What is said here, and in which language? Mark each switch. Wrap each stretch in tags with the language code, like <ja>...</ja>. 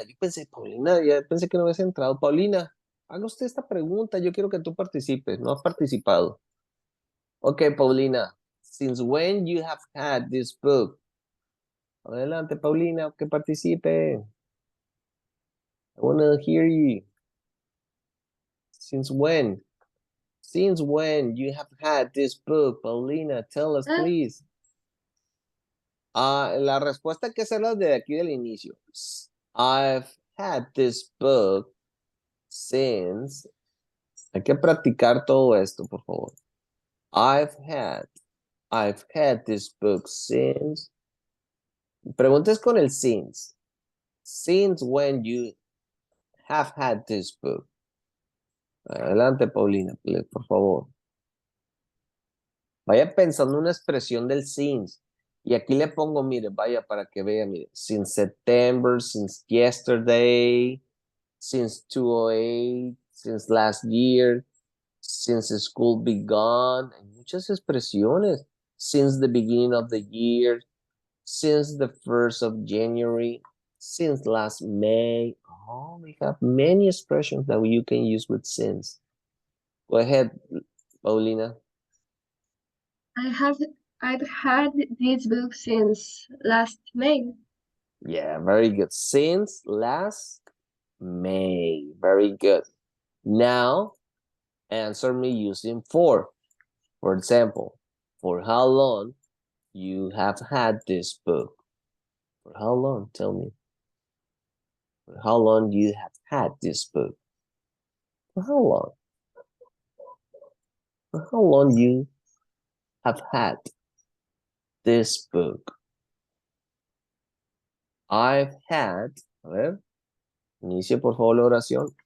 <es>Yo pensé, Paulina, ya pensé que no habías entrado. Paulina, haga usted esta pregunta. Yo quiero que tú participes. No has participado. Ok, Paulina.</es> <en>Since when you have had this book?</en> <es>Adelante, Paulina, que participe.</es> <en>I want to hear you. Since when? Since when you have had this book, Paulina? Tell us, please.</en> <es>La respuesta hay que hacerla desde aquí del inicio.</es> <en>I've had this book since.</en> <es>Hay que practicar todo esto, por favor.</es> <en>I've had this book since.</en> <es>Preguntes con el since.</es> <en>Since when you have had this book.</en> <es>Adelante, Paulina, por favor. Vaya pensando una expresión del since. Y aquí le pongo, mire, vaya para que vea, mire.</es> <en>Since September, since yesterday, since 2008, since last year, since school began.</en> <es>Hay muchas expresiones.</es> <en>Since the beginning of the year, since the 1st of January, since last May. Oh, we have many expressions that you can use with since. Go ahead, Paulina. I've had this book since last May. Yeah, very good. Since last May. Very good. Now, answer me using for. For example, for how long you have had this book? For how long? Tell me. For how long you have had this book? For how long? For how long you have had this book? I've had,</en> <es>a ver, inicie por favor la oración.</es>